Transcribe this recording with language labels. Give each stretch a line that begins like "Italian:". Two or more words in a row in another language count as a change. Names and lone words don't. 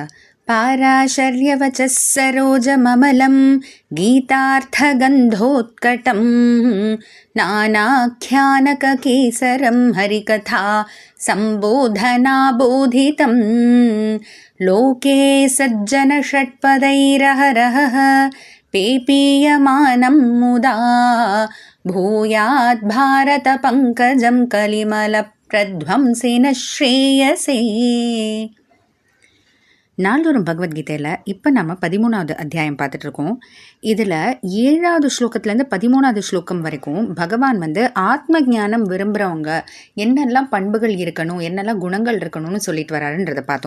Sanskrit: पाराशर्यवचः सरोजममलं गीतार्थगन्धोत्कटं नानाख्यानककेसरं हरिकथा सम्बोधनाबोधितं लोके सज्जनषट्पदैरहरः पेपीयमानं मुदा भूयाद्भारतपङ्कजं कलिमलप्रध्वंसेन श्रेयसे।
Tamil: நாள்தோறும் பகவத்கீதையில் இப்போ நம்ம 13வது அத்தியாயம் பார்த்துட்ருக்கோம். இதில் 7வது ஸ்லோகத்துலேருந்து 13வது ஸ்லோகம் வரைக்கும் பகவான் ஆத்ம ஞானம் விரும்புகிறவங்க என்னெல்லாம் பண்புகள் இருக்கணும், என்னெல்லாம் குணங்கள் இருக்கணும்னு சொல்லிட்டு வராருன்றதை பார்த்தோம்.